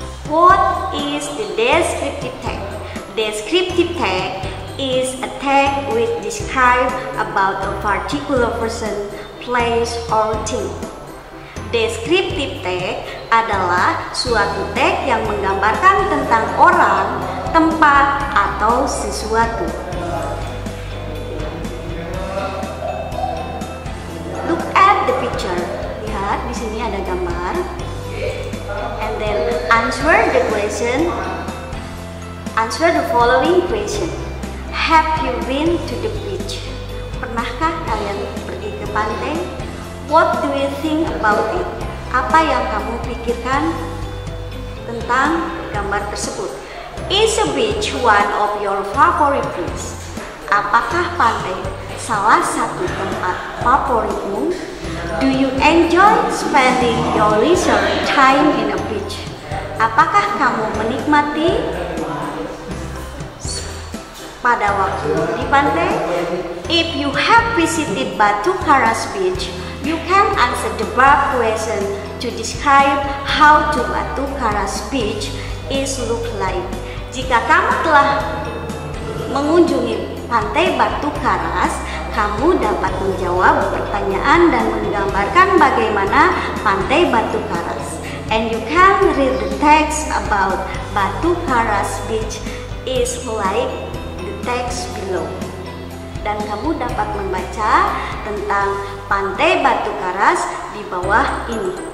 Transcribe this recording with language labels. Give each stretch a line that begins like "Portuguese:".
English: What is the descriptive text? Descriptive text is a text which describes about a particular person, place, or thing.
Indonesian: Descriptive text adalah suatu teks yang menggambarkan tentang orang, tempat, atau sesuatu.
English: Look at the picture.
Indonesian: Lihat, di sini ada gambar.
English: And then answer the question. Answer the following question. Have you been to the beach?
Indonesian: Pernahkah kalian pergi ke pantai?
English: What do you think about it?
Indonesian: Apa yang kamu pikirkan tentang gambar tersebut?
English: Is a beach one of your favorite place?
Indonesian: Apakah pantai salah satu tempat favoritmu?
English: Do you enjoy spending your leisure time in a beach?
Indonesian: Apakah kamu menikmati pada waktu di pantai?
English: If you have visited Batu Karas Beach, You can answer the above question to describe how to Batu Karas Beach is look like.
Indonesian: Jika kamu telah mengunjungi pantai Batu Karas, kamu dapat menjawab pertanyaan dan menggambarkan bagaimana pantai Batu Karas.
English: And you can read the text about Batu Karas Beach is like the text below.
Indonesian: Dan kamu dapat membaca tentang pantai Batu Karas di bawah ini.